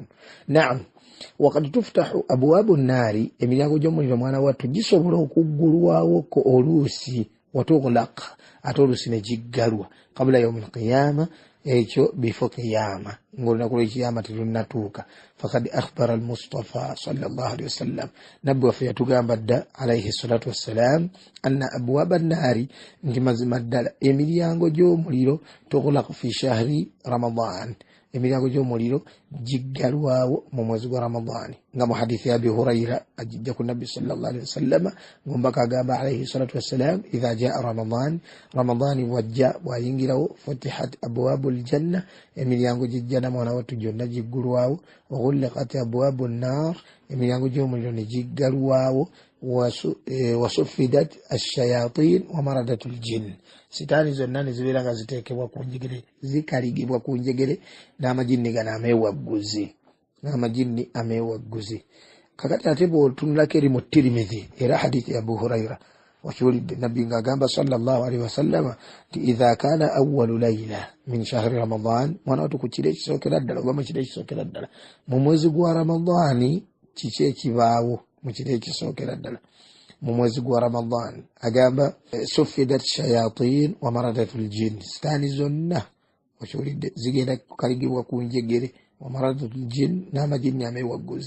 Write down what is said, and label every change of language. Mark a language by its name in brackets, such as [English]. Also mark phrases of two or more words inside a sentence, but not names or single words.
[Ganda] Naam, wakati [Arabic] تفتح أبواب النار [Ganda] emiryango gy'omuliro mwana wattu gisobola okuggulwawo ko oluusi watughlaq ate oluusi ne giggalwa [Arabic] قبل يوم القيامة [Ganda] ekyo bifo qiyama ng'olunaku lw'ekiyama terunnatuuka. [Arabic] فقد أخبر المصطفى صلى الله عليه وسلم [Ganda] nabbi waffe yatugamba dda [Arabic] عليه الصلاة والسلام أن أبواب النار [Ganda] nti mazima ddala emiryango gy'omuliro [Arabic] tughlaq في شهر رمضان [Ganda] emiryango gy'omuliro giggalwawo mu mwezi gwa Ramadani nga mu hadithi ya Abi Hurayra ajja ku Nabbi [Arabic] صلى الله عليه وسلم [Ganda] ngombaka agamba [Arabic] عليه الصلاة والسلام إذا جاء رمضان [Ganda] wajja wayingirawo [Arabic] فتحت أبواب الجنة [Ganda] emiryango gy'ejjana mwana wattu gyonna giggulwawo [Arabic] وغلقت أبواب النار [Ganda] emiryango gy'omuliro ne giggalwawo [Arabic] وصفدت الشياطين ومردة الجن [Ganda] sitaani zonna ne zibeera nga ziteekebwa ku njegere zikaligibwa ku njegere n'amajinni gano ameewagguzi kakati ate bw'otunulako eri mu Tirmidhi era hadithi ya Abu Hurayra wakiwulidde nabbi ng'agamba [Arabic] صلى الله عليه وسلم نتي إذا كان أول ليلة من شهر رمضان [Ganda] mwana wattu ku kiro ekisookera ddala oba mu kiro ekisookera ddala mu mwezi gwa Ramadani kiki ekibaawo mu kiro ekisookera ddala mu mwezi gwa Ramadan agamba [Arabic] صفدت شياطين ومردة الجن [Ganda] sitaani zonna wakiwulidde zigenda kukaligibwa ku njegere [Arabic] ومردة الجن [Ganda] n'amajinni ameewagguzi